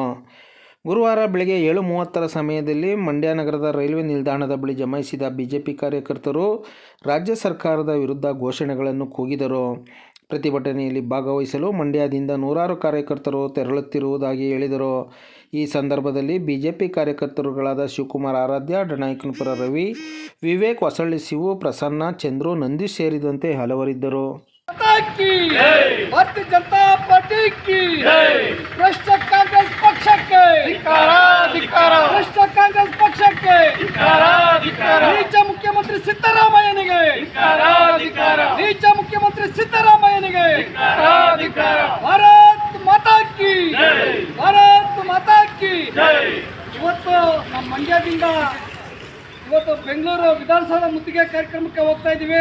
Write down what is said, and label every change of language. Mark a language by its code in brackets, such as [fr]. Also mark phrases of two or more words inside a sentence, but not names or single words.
[kn] ಗುರುವಾರ ಬೆಳಗ್ಗೆ 7:30 ಸಮಯದಲ್ಲಿ ಮಂಡ್ಯ ನಗರದ ರೈಲ್ವೆ ನಿಲ್ದಾಣದ ಬಳಿ ಜಮಾಯಿಸಿದ ಬಿಜೆಪಿ ಕಾರ್ಯಕರ್ತರು ರಾಜ್ಯ ಸರ್ಕಾರದ ವಿರುದ್ಧ ಘೋಷಣೆಗಳನ್ನು ಕೂಗಿದರು. ಪ್ರತಿಭಟನೆಯಲ್ಲಿ ಭಾಗವಹಿಸಲು ಮಂಡ್ಯದಿಂದ ನೂರಾರು ಕಾರ್ಯಕರ್ತರು ತೆರಳುತ್ತಿರುವುದಾಗಿ ಹೇಳಿದರು. ಈ ಸಂದರ್ಭದಲ್ಲಿ ಬಿಜೆಪಿ ಕಾರ್ಯಕರ್ತರುಗಳಾದ ಶಿವಕುಮಾರ್ ಆರಾಧ್ಯ, ಡನಾಯಕನಪುರ ರವಿ, ವಿವೇಕ್ ಹೊಸಳ್ಳಿ, ಶಿವು, ಪ್ರಸನ್ನ, ಚಂದ್ರು, ನಂದೀಶ್ ಸೇರಿದಂತೆ ಹಲವರಿದ್ದರು. [hi] भारतीय जनता पार्टी की भ्रष्ट कांग्रेस पक्ष के भ्रष्ट कांग्रेस पक्ष के [kn] ನೀಚ ಮುಖ್ಯಮಂತ್ರಿ ಸಿದ್ದರಾಮಯ್ಯನಿಗೆ ನೀಚ ಮುಖ್ಯಮಂತ್ರಿ ಸಿದ್ದರಾಮಯ್ಯನಿಗೆ [hi] भारत माता की भारत माता की. [kn] ಇವತ್ತು ನಮ್ಮ ಮಂಡ್ಯದಿಂದ ಇವತ್ತು ಬೆಂಗಳೂರು ವಿಧಾನಸೌಧ ಮುತ್ತಿಗೆ ಕಾರ್ಯಕ್ರಮಕ್ಕೆ ಹೋಗ್ತಾ ಇದ್ದೀವಿ.